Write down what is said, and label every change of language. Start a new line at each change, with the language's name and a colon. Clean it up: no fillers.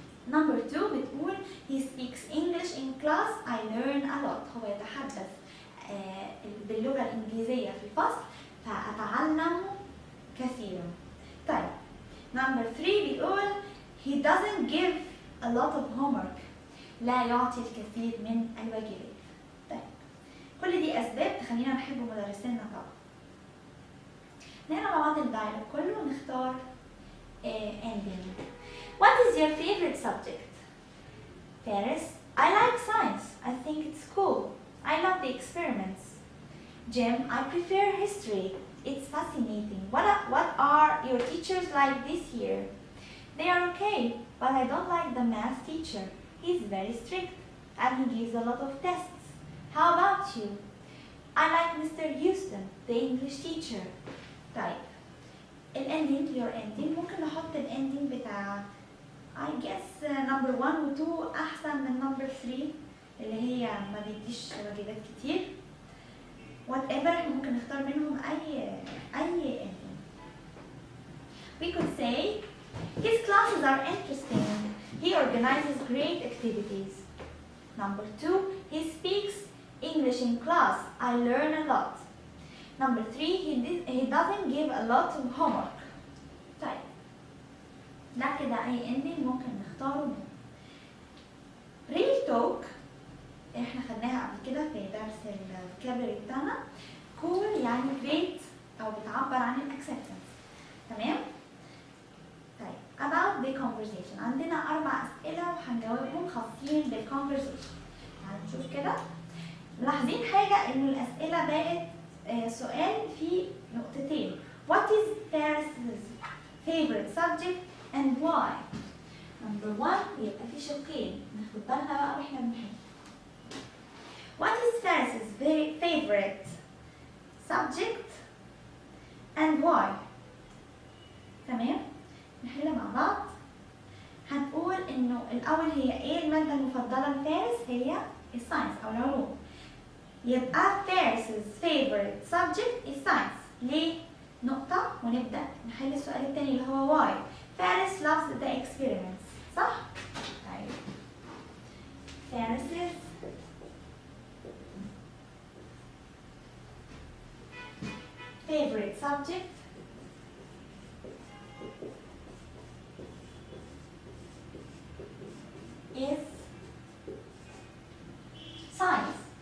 English: Number 2 بتقول he speaks English in class. I learn a lot.
Arabic: هو يتحدث باللغة الإنجليزية في الفصل فأتعلم كثيرا.
English: طيب Number 3 بيقول he doesn't give a lot of homework.
Arabic: لا يعطي الكثير من الواجبات. طيب كل دي أسباب تخلينا نحب مدرسينا طبعا. نقرا مع بعض الدايلوج كله ونختار ending.
English: What is your favorite subject؟ Paris, I like science. I think it's cool. I love the experiments. Jim, I prefer history. It's fascinating. What are your teachers like this year? They are okay, but I don't like the math teacher. He's very strict and he gives a lot of tests. How about you? I like Mr. Houston, the English teacher.
Arabic: طيب الاندنج your ending ممكن نحط الاندنج بتاع I guess number 1 و 2 احسن من number 3 اللي هي ما بيديش واجبات كتير. whatever احنا ممكن نختار منهم اي ending.
English: We could say his classes are interesting. He organizes great activities. Number 2 he speaks English in class. I learn a lot. Number 3 he doesn't give a lot of homework.
Arabic: طيب ده كده اي ending ممكن نختاره منه. real talk احنا خدناها قبل كده في درس الفوكابلري بتاعنا. cool يعني great او بتعبر عن الاكسبتنس. تمام؟
English: about the conversation.
Arabic: عندنا 4 أسئلة وهنجاوبهم خاصين بالconversation. تعالوا نشوف كده. ملاحظين حاجة إن الأسئلة بقت سؤال في نقطتين.
English: What is Faris's favorite subject and why?
Arabic: Number 1 يبقى في شقين، ناخد بالنا بقى واحنا بنحل.
English: What is Faris's favorite subject and why?
Arabic: تمام؟ نحل مع بعض. هنقول إنه الأول هي إيه المادة المفضلة لفارس؟ هي الساينس أو العلوم.
English: يبقى Faris's favorite subject is science.
Arabic: ليه؟ نقطة ونبدأ نحل السؤال التاني اللي هو why.
English: Faris loves the experiments.
Arabic: صح؟ طيب.
English: Faris's favorite subject is science.